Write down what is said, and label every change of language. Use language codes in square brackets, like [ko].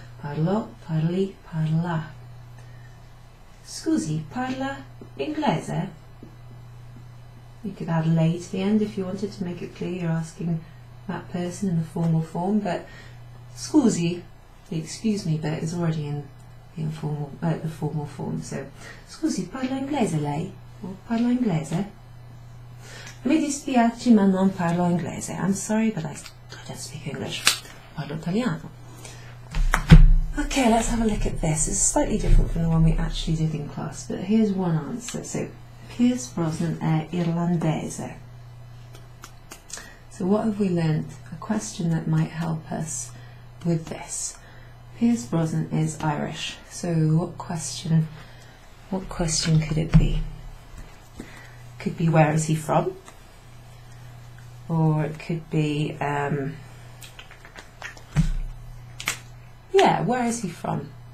[it] parlo, parli, parla. Scusi, parla inglese? [en] You could add lei to the end if you wanted to make it clear you're asking that person in the formal form, but scusi, the excuse me bit, is already in the informal, the formal form. [it] So, scusi, parla inglese lei? Or parla inglese? Mi dispiace ma non parlo inglese. [en] I'm sorry, but I don't speak English. [it] Parlo italiano. [en] Okay, let's have a look at this. It's slightly different from the one we actually did in class, but here's one answer. [it] So, Pierce Brosnan è irlandese. [en] So what have we learnt? A question that might help us with this. Pierce Brosnan is Irish. So what question could it be? Could be where is he from? Or it could be yeah, where is he from?